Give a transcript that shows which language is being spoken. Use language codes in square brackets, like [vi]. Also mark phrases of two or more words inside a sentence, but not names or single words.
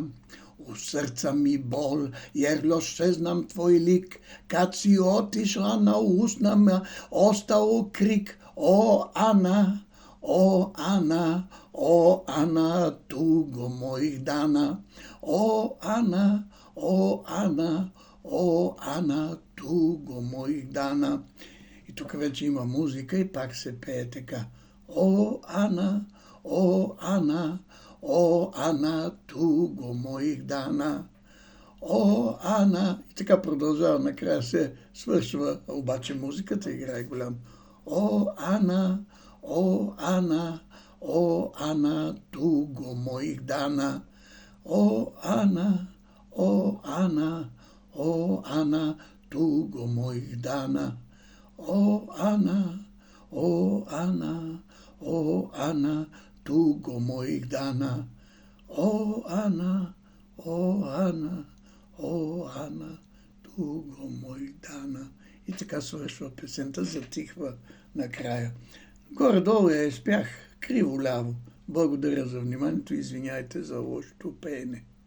[sr] U srca mi bol, jer još saznam tvoj lik, kad si otišla na usnama, ostao krik. O, Ana, o, Ana, o, Ana, tugo mojih dana. O, Ana, o, Ana, o, Ana, tugo mojih dana. [bg] И тук вече има музика и пак се пее така. [sr] О, Ана, о, Ана, о, Ана, туго моих dana. О, Ана. [bg] И така продължава, накрая се свършва, обаче музиката играе голям. [sr] О, Ана, о, Ана, о, Ана, туго моих dana. О, Ана, о, Ана, о, Ана, туго моих dana. О, Ана, о, Ана, о, Ана, туго моих dana. О, Ана, о, Ана, о, Ана, туго моих dana. [bg] И така свършва песента, затихва накрая. Горе-долу я изпях криво-ляво. Благодаря за вниманието и извиняйте за лошото пеене.